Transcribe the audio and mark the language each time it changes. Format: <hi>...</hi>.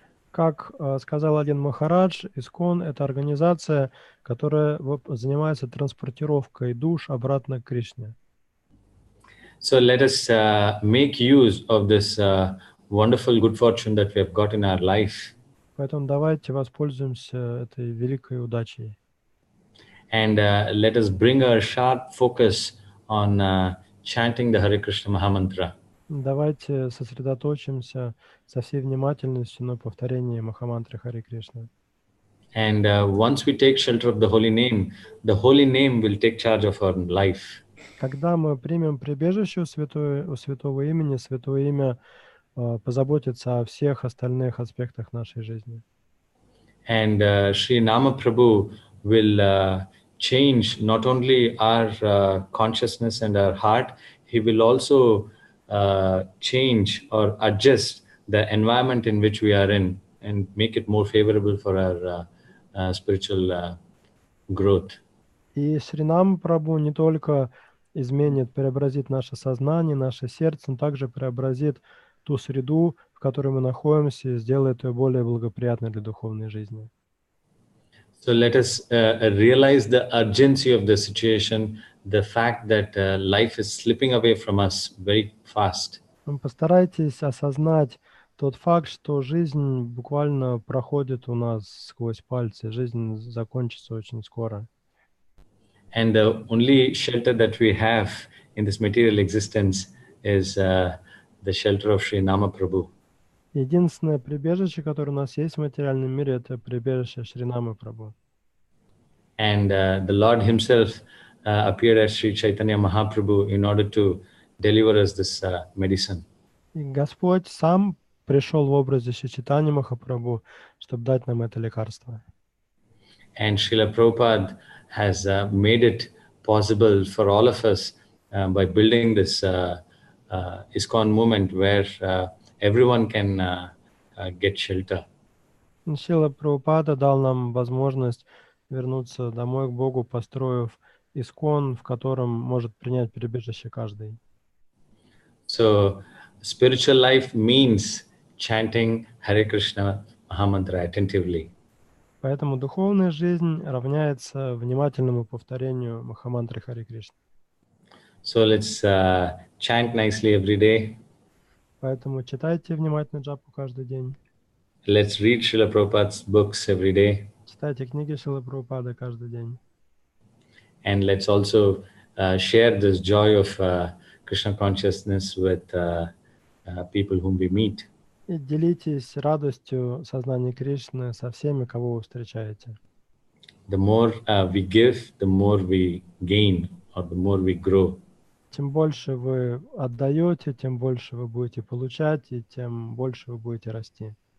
<ru>Как сказал один Махарадж, ИСККОН — это организация, которая занимается транспортировкой душ обратно к Кришне.</ru> <en>So let us make use of this wonderful good fortune that we have got in our life.</en> <ru>Поэтому давайте воспользуемся этой великой удачей.</ru> <en>And let us bring our sharp focus on chanting the Hare Krishna Mahamantra.</en> <ru>Давайте сосредоточимся со всей внимательностью на повторении Махамантры Харе Кришна.</ru> <en>And once we take shelter of the holy name will take charge of our life.</en> <ru>Когда мы примем прибежище у святого имени, святое имя позаботится о всех остальных аспектах нашей жизни.</ru> <en>And Sri Nama Prabhu will change not only our consciousness and our heart, he will also change or adjust the environment in which we are in and make it more favorable for our spiritual growth.</en> <ru>И Шринама Прабху не только изменит, преобразит наше сознание, наше сердце, но также преобразит ту среду, в которой мы находимся, и сделает ее более благоприятной для духовной жизни.</ru> <en>So let us realize the urgency of the situation, the fact that life is slipping away from us very fast.</en> <ru>Постарайтесь осознать тот факт, что жизнь буквально проходит у нас сквозь пальцы, жизнь закончится очень скоро.</ru> <en>And the only shelter that we have in this material existence is the shelter of Sri Nama Prabhu.</en> <ru>Единственное прибежище, которое у нас есть в материальном мире, это прибежище Шринамы Прабху.</ru> <en>And the Lord himself appeared as Sri Chaitanya Mahaprabhu in order to deliver us this medicine.</en> <ru>И Господь сам пришел в образе Шри Чайтаньи Махапрабху, чтобы дать нам это лекарство.</ru> <en>And Srila Prabhupada has made it possible for all of us by building this ISKCON movement where everyone can get shelter.</en> <ru>Шрила Прабхупада дал нам возможность вернуться домой к Богу, построив ИСККОН, в котором может принять прибежище каждый.</ru> <en>So spiritual life means chanting Hare Krishna Mahamantra attentively.</en> <ru>Поэтому духовная жизнь равняется внимательному повторению Махамантры Харе Кришна.</ru> <en>So let's chant nicely every day.</en> <ru>Поэтому читайте внимательно джапу каждый день.</ru> <en>Let's read Srila Prabhupada's books every day.</en> <ru>Читайте книги Шрилы Прабхупады каждый день.</ru> <en>And let's also share this joy of Krishna consciousness with people whom we meet.</en> <ru>И делитесь радостью сознания Кришны со всеми, кого вы встречаете.</ru> <en>The more we give, the more we gain, or the more we grow.</en> <ru>Чем больше вы отдаете, тем больше вы будете получать, и тем больше вы будете расти.</ru>